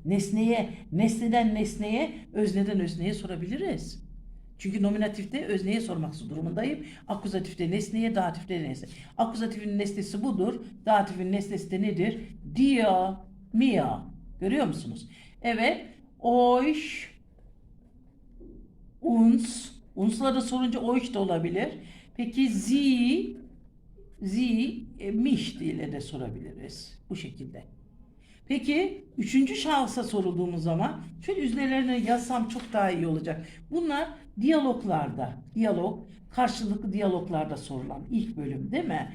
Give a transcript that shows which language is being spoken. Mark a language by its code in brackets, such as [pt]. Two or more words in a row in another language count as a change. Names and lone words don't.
[tr] Nesneye, nesneden nesneye, özneden özneye sorabiliriz. Çünkü nominatifte özneye sormak durumundayım. Akuzatifte nesneye, datifte nesne. Akuzatifin nesnesi budur. Datifin nesnesi de nedir? [de] Dia, mia. [tr] Görüyor musunuz? Evet. [de] Euch, uns. [tr] Uns'la da sorunca euch da olabilir. Peki mich ile de sorabiliriz. Bu şekilde. Peki üçüncü şahısa sorulduğumuz zaman şöyle üzerlerine yazsam çok daha iyi olacak. Bunlar diyaloglarda, karşılıklı diyaloglarda sorulan ilk bölüm değil mi?